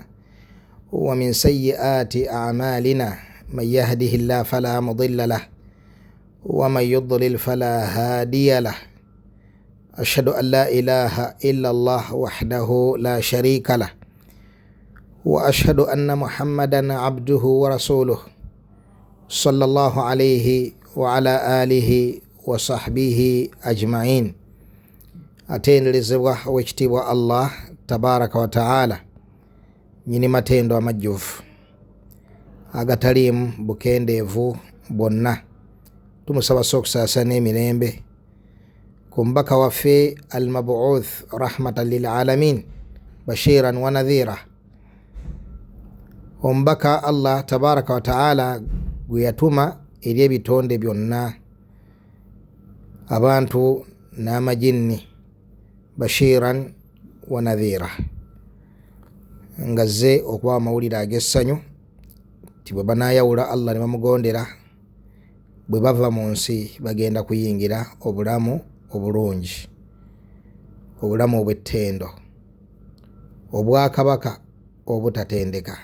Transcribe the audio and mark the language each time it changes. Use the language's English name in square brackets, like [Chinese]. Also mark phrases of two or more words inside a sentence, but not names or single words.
[Arabic] ومن سيئات أعمالنا من يهده الله فلا مضل له ومن يضلل فلا هادي له أشهد أن لا إله إلا الله وحده لا شريك له وأشهد أن محمدا عبده ورسوله صلى الله عليه وعلى آله وصحبه أجمعين. [Ganda] atenderezebwa owekitiibwa Allah [Arabic] تبارك وتعالى [Ganda] nyini matendo amajjuvu agataliimu bukendeevu bwonna. Tumusaba okusaasana emirembe ku mubaka waffe [Arabic] المبعوث رحمة للعالمين بشيرا ونذيرا, [Ganda] omubaka Allah [Arabic] تبارك وتعالى [Ganda] gwe yatuma eri ebitonde byonna abantu n'amajinni [Arabic] بشيرا ونذيرا, [Ganda] ngazze okuba amawulire ag'essanyu nti bwe banaayawula Allah ne bamugondera bwe bava mu nsi bagenda kuyingira obulamu obulungi, obulamu obw'ettendo, obwakabaka obutatendeka.